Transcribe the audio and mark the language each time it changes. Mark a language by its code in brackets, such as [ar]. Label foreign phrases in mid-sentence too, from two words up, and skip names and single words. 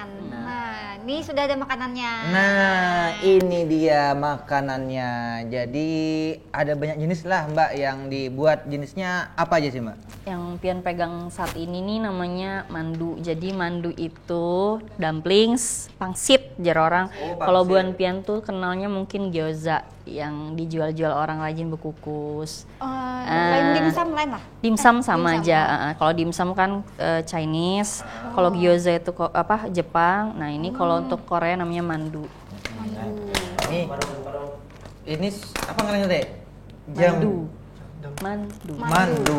[id] Nah, ini sudah ada makanannya. Nah, ini dia makanannya. Jadi ada banyak jenis lah Mbak yang dibuat. Jenisnya apa aja sih Mbak? [bjn] Yang Pian pegang saat ini nih namanya mandu. [id] Jadi mandu itu dumplings, [bjn] pangsit jar orang. Kalau buan Pian tuh kenalnya mungkin gyoza yang dijual-jual orang rajin bekukus. Lain dimsum lain lah. [id] Dimsum sama aja. Kalau dimsum kan Chinese, kalau gyoza itu Jepang. Nah, ini kalau untuk Korea namanya mandu. [bjn] Ini apa namanya teh? Mandu.